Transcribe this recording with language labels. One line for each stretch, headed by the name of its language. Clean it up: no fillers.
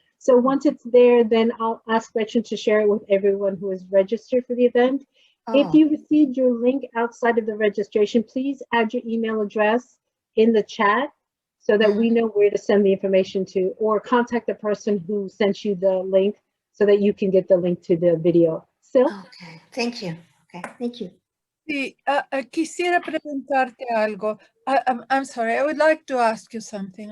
English: So once it's there, then I'll ask Gretchen to share it with everyone who is registered for the event. If you received your link outside of the registration, please add your email address in the chat so that we know where to send the information to, or contact the person who sent you the link so that you can get the link to the video. Sil? Okay, thank you. Okay, thank you.
Spanish: Sí, quisiera preguntarte algo.
English: I'm sorry, I would like to ask you something.